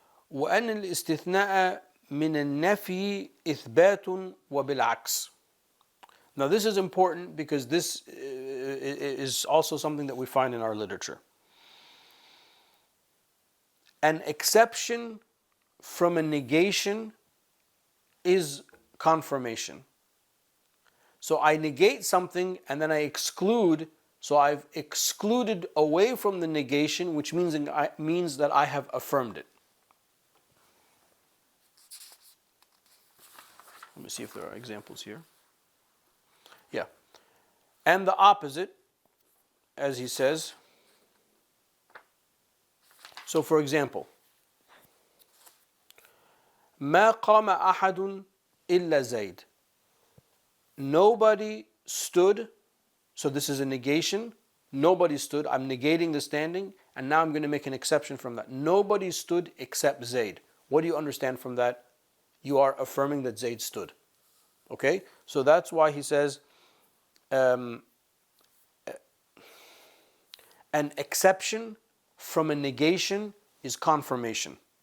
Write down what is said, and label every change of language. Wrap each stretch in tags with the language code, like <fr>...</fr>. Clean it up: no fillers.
<ar>وأن الاستثناء من النفي إثبات وبالعكس.</ar> <en>Now this is important because this is also something that we find in our literature. An exception from a negation is confirmation. So I negate something and then I exclude, so I've excluded away from the negation, which means that I have affirmed it. Let me see if there are examples here. Yeah. And the opposite, as he says. So for example,</en> <ar>ما قام أحد إلا زيد.</ar> <en>Nobody stood, so this is a negation. Nobody stood, I'm negating the standing, and now I'm going to make an exception from that. Nobody stood except Zayd. What do you understand from that? You are affirming that Zayd stood. Okay? So that's why he says, an exception from a negation is confirmation.</en>